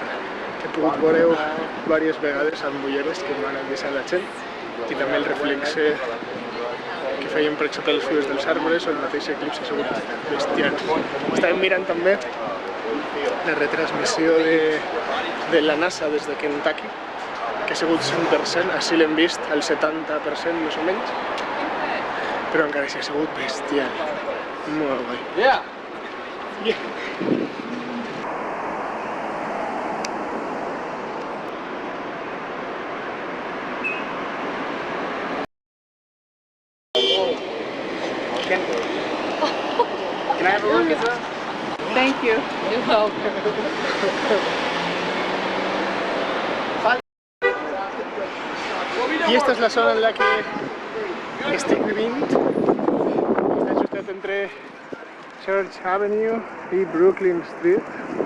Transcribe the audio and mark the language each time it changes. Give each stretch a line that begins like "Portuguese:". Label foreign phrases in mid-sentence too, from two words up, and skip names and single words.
Catalan: He pogut veure diverses vegades amb ulleres que m'han deixat la gent i també el reflexe que feien per sota les fulles dels arbres o el mateix eclipse ha sigut bestial. Estàvem mirant també la retransmissió de la NASA des de Kentucky, que ha sigut 100%, així l'hem vist al 70% més o menys, però encara així ha sigut bestial. Molt guai.
English: Yeah. Can I have a look at that? Thank you. You're welcome.
Catalan: I esta és la zona en la que estic vivint. Està justet entre Church Avenue i Brooklyn Street.